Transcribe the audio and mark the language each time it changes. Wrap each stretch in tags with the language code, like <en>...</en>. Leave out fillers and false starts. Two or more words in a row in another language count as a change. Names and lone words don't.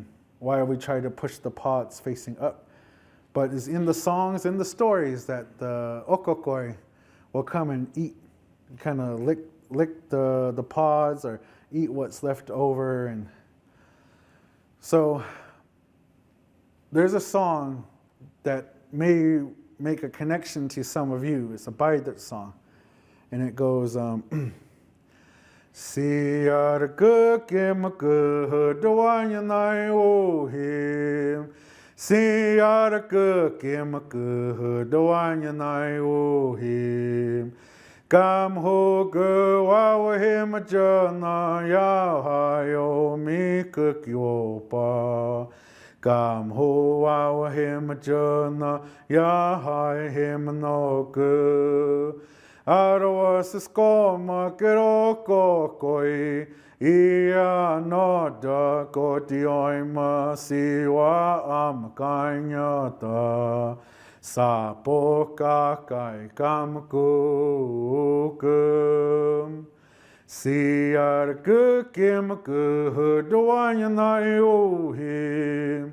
<en>Why we try to push the pods facing up. But it's in the songs and the stories that the okokoi will come and eat, kind of lick the pods or eat what's left over. And so there's a song that may make a connection to some of you. It's a baidach song. And it goes,</en> <ood>Siyar kukim kuhudwanyanai ohim. Siyar kukim kuhudwanyanai ohim. Kam ho guwawahim jana yahayo mi kukyopa. Kam ho awahim jana yahayim no gu. Aroa siskoma kiroko koi. Ia no da koti oima siwa amakanyata. Sapo kakai kamkukum. Siar kukim kuhuduanyanai ohim.</ood>